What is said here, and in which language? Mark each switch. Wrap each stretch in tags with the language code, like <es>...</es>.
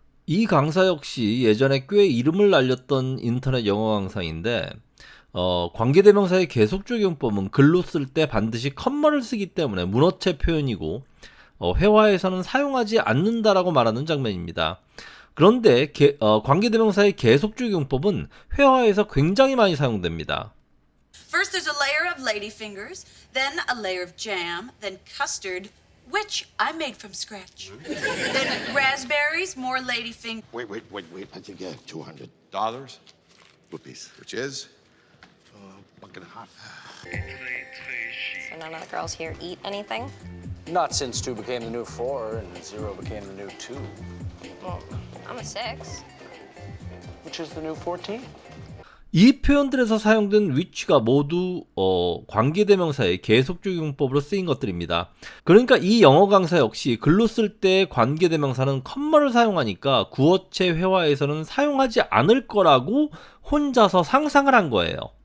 <ko>이 강사 역시 예전에 꽤 이름을 날렸던 인터넷 영어 강사인데 관계대명사의 계속적용법은 글로 쓸 때 반드시 컴마를 쓰기 때문에 문어체 표현이고 회화에서는 사용하지 않는다라고 말하는 장면입니다. 그런데 관계대명사의 계속적용법은 회화에서 굉장히 많이 사용됩니다.</ko> <en>First there's a layer of ladyfingers, then a layer of jam, then custard, which I made from scratch. Then raspberries, more ladyfingers. Wait. I think you had $200. Whoopies. Which is bucket and a half. So none of the girls here eat anything? Not since 2 became the new 4 and 0 became the new 2. Well, I'm a 6. Which is the new 14?</en> <ko>이 표현들에서 사용된 which가 모두 관계대명사의 계속적 용법으로 쓰인 것들입니다. 그러니까 이 영어 강사 역시 글로 쓸 때 관계대명사는 컴마를 사용하니까 구어체 회화에서는 사용하지 않을 거라고 혼자서 상상을 한 거예요.</ko>